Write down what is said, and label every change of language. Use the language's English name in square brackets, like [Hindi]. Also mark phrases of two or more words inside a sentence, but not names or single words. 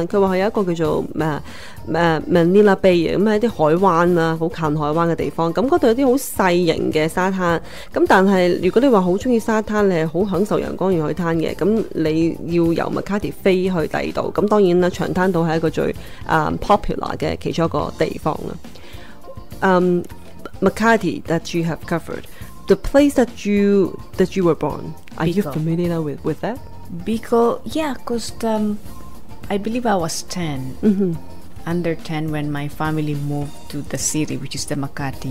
[Cantonese] 佢話佢有一個叫做Manila Bay 咁係啲海灣啦，好近海灣嘅地方。咁嗰度有啲好細型嘅沙灘。咁但係如果你話好中意沙灘，你係好享受陽光與海灘嘅，咁你要由 Makati 飛去第二度。咁當然啦，長灘島係一個最popular 嘅其中一個地方啦。 [English] Makati that you have covered, the place that you were born, are you familiar with that? Bicol, yeah, because I believe I was 10, under 10 when my family moved to the city, which is the Makati.